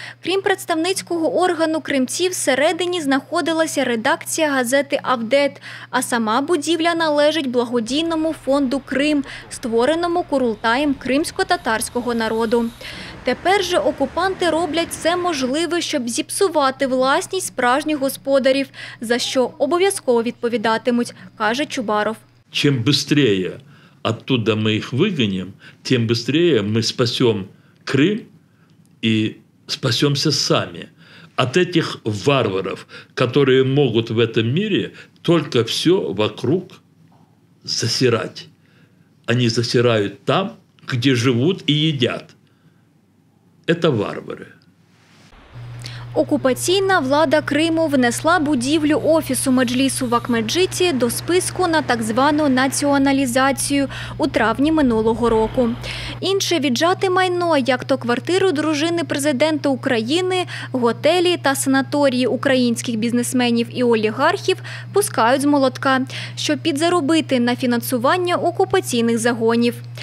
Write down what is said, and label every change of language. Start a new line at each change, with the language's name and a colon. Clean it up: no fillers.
Ukrainian: Крім представницького органу кримців, всередині знаходилася редакція газети «Авдет», а сама будівля належить благодійному фонду «Крим», створеному Курултаєм кримсько-татарського народу. Тепер же окупанти роблять все можливе, щоб зіпсувати власність справжніх господарів, за що обов'язково відповідатимуть, каже Чубаров. Чим швидше оттуда ми їх вигонимо, тим швидше ми спасемо Крим і спасемся самі
Russian: от этих варваров, которые могут в этом мире только все вокруг засирать. Они засирают там, где живут и едят.
Ukrainian: Це варвари. Окупаційна влада Криму внесла будівлю Офісу Меджлісу в Акмеджиті до списку на так звану націоналізацію у травні минулого року. Інше віджате майно, як то квартиру дружини президента України, готелі та санаторії українських бізнесменів і олігархів пускають з молотка, щоб підзаробити на фінансування окупаційних загонів.